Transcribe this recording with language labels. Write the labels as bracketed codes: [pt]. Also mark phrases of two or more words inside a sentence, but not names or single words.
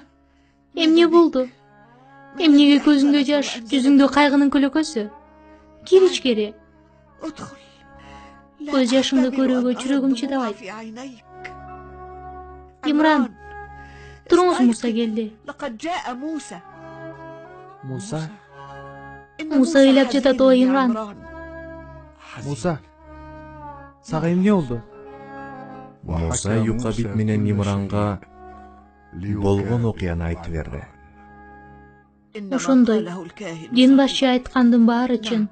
[ky] Эмне болду? Эмнеге көзүңдө жаш, жүзүңдө кайгынын көлөкөсү? Кир ичкери. Көз жашымды көрүүгө жүрөгүм чыдабайт. Имран, туруңуз, Муса келди. [ar] لقد جاء موسى [ky] Муса, Муса ыйлап жатат, о Имран. Муса. Сага эмне болду? Муса Юкабит менен Имранга болгон окуяны айтып берди. Ошондой, дин башчы айткандын баары чын.